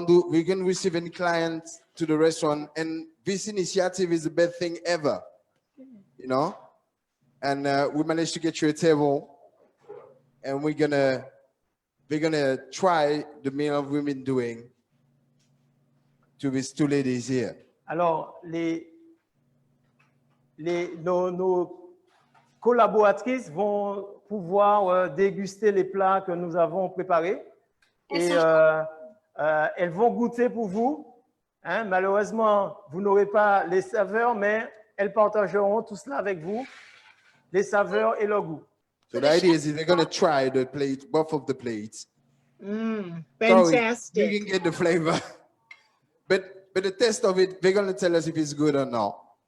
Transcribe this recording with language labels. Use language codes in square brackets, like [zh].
[en] We can receive any clients to the restaurant. And this initiative is the best thing ever, you know? And we managed to get you a table, and we're gonna try the meal we've been doing to these two ladies here. [fr] Alors, nos collaboratrices vont pouvoir déguster les plats que nous avons préparés et elles vont goûter pour vous. Hein, malheureusement, vous n'aurez pas les saveurs, mais elles partageront tout cela avec vous, les saveurs et le goût. [en] So the idea is they're gonna try the plate, both of the plates. Mm, Sorry, fantastic. you can get the flavor. But the taste of it, they're gonna tell us if it's good or not.